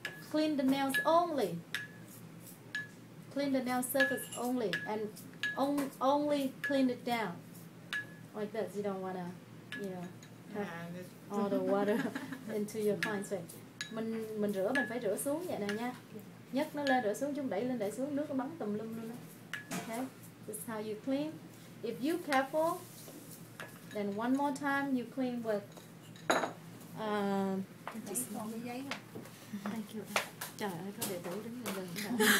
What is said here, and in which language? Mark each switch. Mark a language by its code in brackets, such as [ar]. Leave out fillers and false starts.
[en] Clean the nails only. Clean the nail surface only and only clean it down. Like this. You don't want to, have Yeah, this all the water into your client's face. [vi] Mình rửa mình phải rửa xuống vậy nè nha. Nhấc nó lên rửa xuống, chúng đẩy lên đẩy xuống, nước nó bắn tùm lum luôn đó. [en] Okay, this is how you clean. If you careful, then one more time you clean with. [vi] Chỉ còn cái giấy rồi. [en] Thank you. [vi] Trời ơi, có đệ tử đứng gần gần.